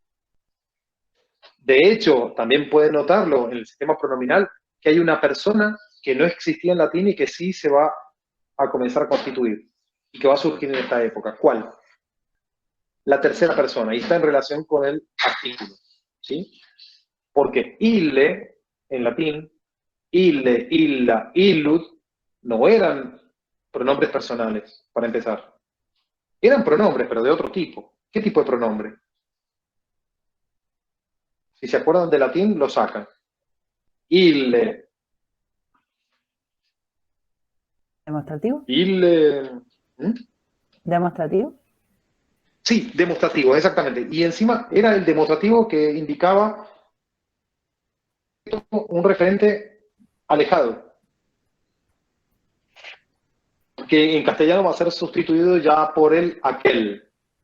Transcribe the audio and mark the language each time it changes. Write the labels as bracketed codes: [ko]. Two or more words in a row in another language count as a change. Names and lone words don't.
[es] De hecho, también pueden notarlo en el sistema pronominal, que hay una persona que no existía en latín y que sí se va a comenzar a constituir, y que va a surgir en esta época. ¿Cuál? La tercera persona, y está en relación con el artículo, ¿sí? Porque ille, en latín, [la] ille, illa, illud, [es] no eran pronombres personales, para empezar. Eran pronombres, pero de otro tipo. ¿Qué tipo de pronombre? Si se acuerdan de latín, lo sacan. Ille. ¿Demostrativo? Ille. ¿Demostrativo? Sí, demostrativo, exactamente. Y encima era el demostrativo que indicaba un referente alejado, que en castellano va a ser sustituido ya por el aquel.